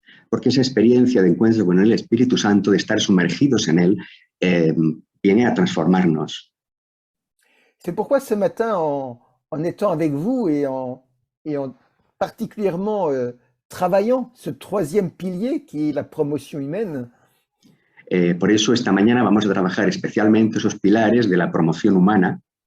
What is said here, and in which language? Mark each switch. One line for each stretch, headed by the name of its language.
Spanish: Porque esa experiencia de encuentro con el Espíritu Santo, de estar sumergidos en él, viene a transformarnos.
French: C'est pourquoi ce matin, en étant avec vous et en particulièrement travaillant ce troisième pilier qui est la promotion humaine,
Spanish: Por eso esta mañana vamos a trabajar especialmente esos pilares de la promoción humana.